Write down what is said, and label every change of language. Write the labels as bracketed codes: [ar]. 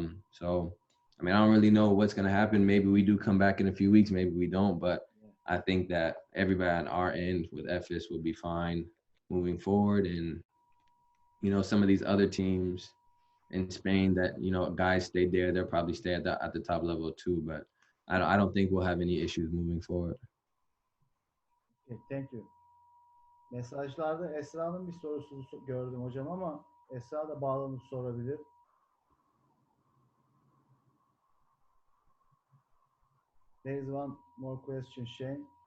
[en] So, I mean, I don't really know what's going to happen. Maybe we do come back in a few weeks, maybe we don't, but I think that everybody on our end with FS will be fine moving forward. And, you know, some of these other teams in Spain that, you know, guys stayed there, they'll probably stay at the top level too, but I don't think we'll have any issues moving forward. Okay, thank you. [tr] Mesajlarda Esra'nın bir sorusunu gördüm hocam ama Esra da bağlanıp sorabilir. [en] There is one more question, Shane.